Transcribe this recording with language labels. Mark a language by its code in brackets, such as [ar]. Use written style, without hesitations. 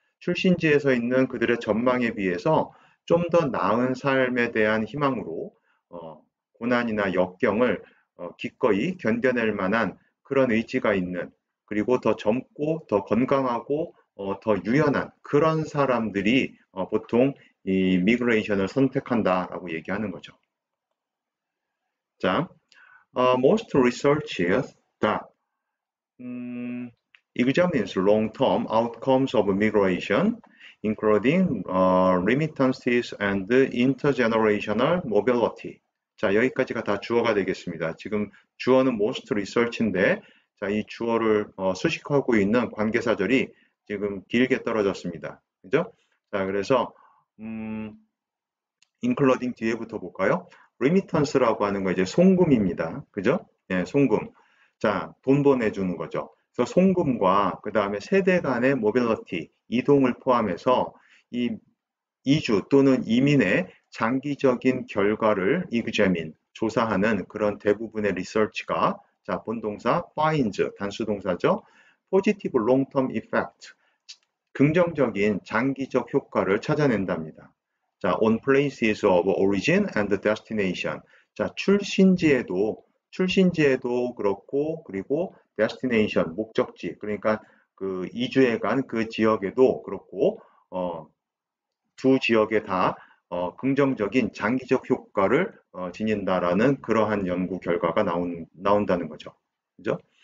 [ko] 출신지에서 있는 그들의 전망에 비해서 좀 더 나은 삶에 대한 희망으로 고난이나 역경을 기꺼이 견뎌낼 만한 그런 의지가 있는, 그리고 더 젊고 더 건강하고 더 유연한 그런 사람들이 보통 이 미그레이션을 선택한다라고 얘기하는 거죠. [en] 자, most researchers that examines long-term outcomes of migration, including remittances and intergenerational mobility. [ko] 자, 여기까지가 다 주어가 되겠습니다. 지금 주어는 most research인데, 자, 이 주어를 수식하고 있는 관계사절이 지금 길게 떨어졌습니다. 그죠? 자, 그래서 including 뒤에부터 볼까요? remittance라고 하는 거 이제 송금입니다. 그죠? 예, 송금. 자, 돈 보내주는 거죠. 그래서 송금과 그 다음에 세대 간의 mobility, 이동을 포함해서 이 이주 또는 이민의 장기적인 결과를 examine, 조사하는 그런 대부분의 리서치가, 자, 본동사 finds, 단수동사죠. [en] positive long-term effect, [ko] 긍정적인 장기적 효과를 찾아낸답니다. [en] 자, on places of origin and destination. [ko] 자, 출신지에도 그렇고, 그리고 destination, 목적지, 그러니까 그 이주해 간 그 지역에도 그렇고, 두 지역에 다 긍정적인 장기적 효과를 지닌다라는 그러한 연구 결과가 나온다는 거죠. 그죠?